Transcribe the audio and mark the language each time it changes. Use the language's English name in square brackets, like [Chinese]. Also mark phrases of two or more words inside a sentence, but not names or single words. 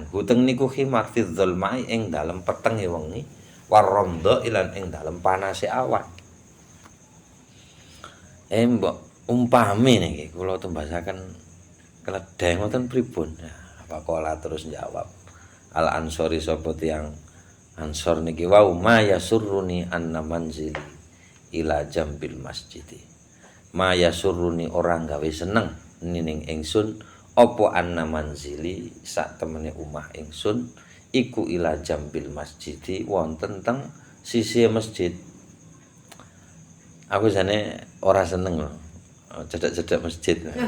[Javanese] Huteng niku [Arabic] himar fi dzulmai [Javanese] ing dalem petenge wengi [Arabic] waromdo ilan [Javanese] ing dalem panase awan. Mbok umpami niki kula tembasaken keledai ngoten pripun. Pakola terus jawab. Al ansori sapa tiyang ansor niki wau [Arabic] ma yasurruni anna manzili ila jambil masjidi. Ma yasurruni [Javanese] orang gawe seneng nining ingsun apa [Arabic] anna manzili [Javanese] sak temene omah ingsun iku [Arabic] ila jambil masjidi [Javanese] wonten teng sisi masjid. Aku jane ora seneng lho cedhak-cedhak masjid.